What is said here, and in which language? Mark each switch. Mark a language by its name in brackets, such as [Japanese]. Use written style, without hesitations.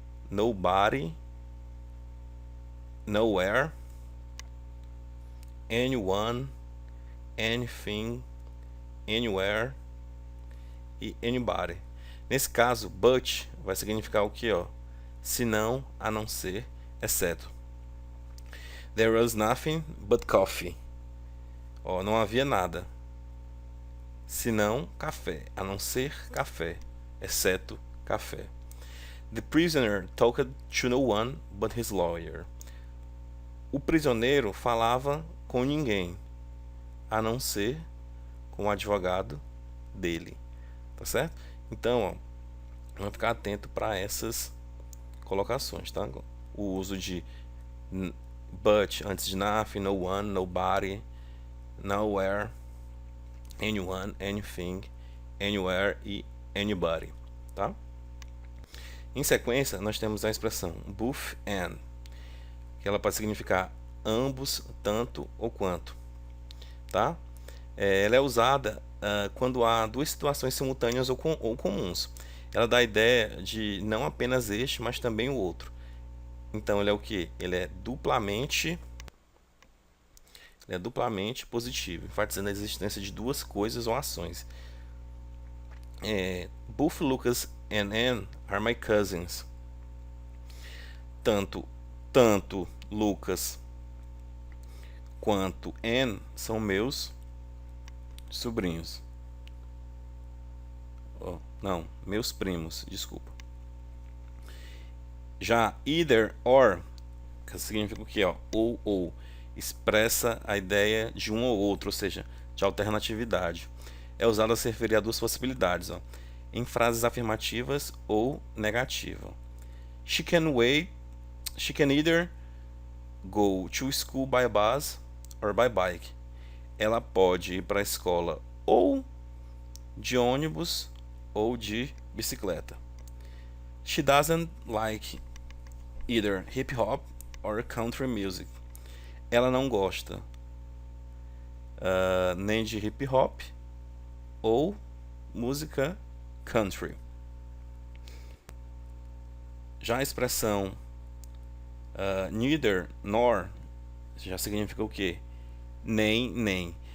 [English] Nobody, nowhere, anyone, anything, anywhere e anybody. [Portuguese] Nesse caso, but vai significar o que? Se não, a não ser, exceto. [English] There was nothing but coffee. [Portuguese] Não havia nada senão café, a não ser café, exceto café. [English] The prisoner talked to no one but his lawyer. [Portuguese] O prisioneiro falava com ninguém, a não ser com o advogado dele. Tá certo? Então, vamos ficar atento para essas colocações, tá? O uso de but antes de nothing, no one, nobody, nowhere, anyone, anything, anywhere e anybody, tá? Em sequência, nós temos a expressão both and, que ela pode significar ambos, tanto ou quanto, tá? Ela é usada quando há duas situações simultâneas ou comuns. Ela dá a ideia de não apenas este, mas também o outro. Então ele é o que? Ele é duplamente positivo, enfatizando a existência de duas coisas ou ações. [English] Both Lucas and Anne are my cousins. [Portuguese] Tanto Lucas quanto Anne são meus sobrinhos. Não, meus primos, desculpa. Já either or, que significa o que? Ou, expressa a ideia de um ou outro, ou seja, de alternatividade. É usado a se referir a duas possibilidades, em frases afirmativas ou negativas. [English] She can either go to school by bus or by bike. [Portuguese] Ela pode ir para a escola ou de ônibus ou de bicicleta. [English] She doesn't like either hip hop or country music. [Portuguese] Ela não gosta nem de hip hop ou música country. Já a expressão neither nor já significa o que? Nem.